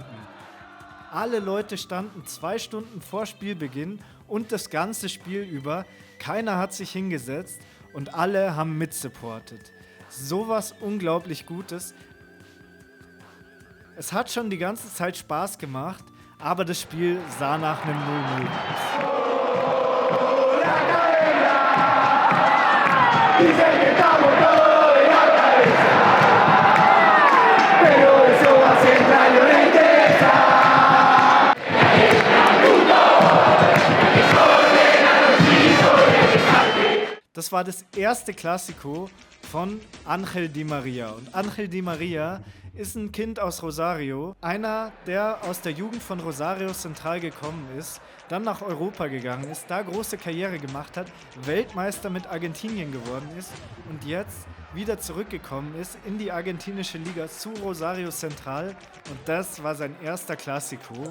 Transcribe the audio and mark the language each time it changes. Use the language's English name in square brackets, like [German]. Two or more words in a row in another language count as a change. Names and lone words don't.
[German] Alle Leute standen 2 Stunden vor Spielbeginn und das ganze Spiel über. Keiner hat sich hingesetzt und alle haben mitsupportet. Sowas unglaublich Gutes. Es hat schon die ganze Zeit Spaß gemacht, aber das Spiel sah nach einem 0-0 aus. [Spanish] Dicen que estamos todos en la cabeza, pero eso a Central no le interesa. [German] Das war das erste Clásico von Ángel Di María. Und Ángel Di María ist ein Kind aus Rosario, einer, der aus der Jugend von Rosario Central gekommen ist, dann nach Europa gegangen ist, da große Karriere gemacht hat, Weltmeister mit Argentinien geworden ist und jetzt wieder zurückgekommen ist in die argentinische Liga zu Rosario Central und das war sein erster Clásico.